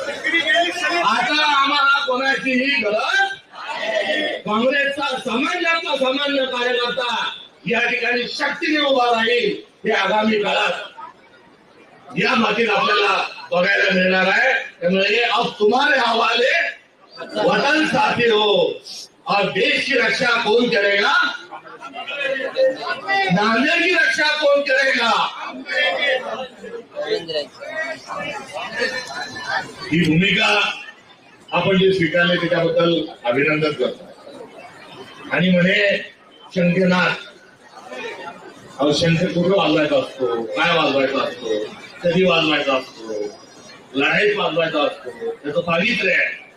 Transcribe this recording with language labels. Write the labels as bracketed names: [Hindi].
[Marathi] आता आम्हाला कोणाचीही गरज, काँग्रेसचा सामान्य कार्यकर्ता या ठिकाणी शक्तीने उभा राहील. हे आगामी काळात या मातीत आपल्याला बघायला मिळणार आहे. [Hindi] त्यामुळे अब तुम्हारे हवाले वतन साथी हो और देश की रक्षा कौन करेगा, नांदेड़ की रक्षा कौन करेगा, [Marathi] ही भूमिका आपण जे स्वीकारले त्याच्याबद्दल अभिनंदन करतो. आणि म्हणे शंखनाद, अहो शंख कुठं वाजवायचा असतो, काय वाजवायचा असतो, कधी वाजवायचा असतो, लढाईत वाजवायचा असतो, त्याचं पावित्र्य आहे.